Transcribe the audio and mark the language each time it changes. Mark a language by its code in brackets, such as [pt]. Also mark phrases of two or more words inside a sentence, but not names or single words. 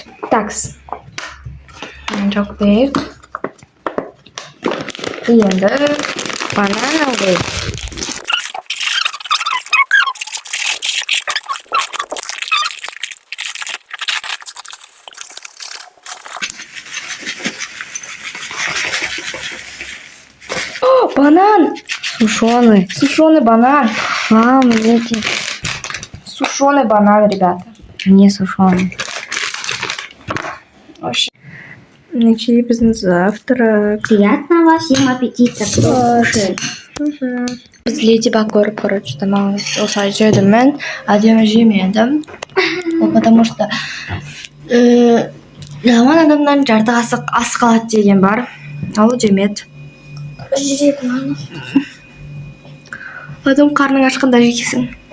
[ru] Такс. [tr] Çok büyük. [kk] Енді банан алайық. О, банан! [ru] Сушеный. Сушеный банан. Мамочки. Сушеный банан, ребята. Не сушеный. [kk] Начали біздің завтрак. [ru] Приятного всем аппетита. [kk] Біз леди баг көріп, короче, тамағын осылай жедім мен. Әдемі жемедім. Ол [ru] потому что [kk] жаман адамнан жарты қасық ас қалады деген бар. Ал жемеді. Потом қарның ашқанда жейсің.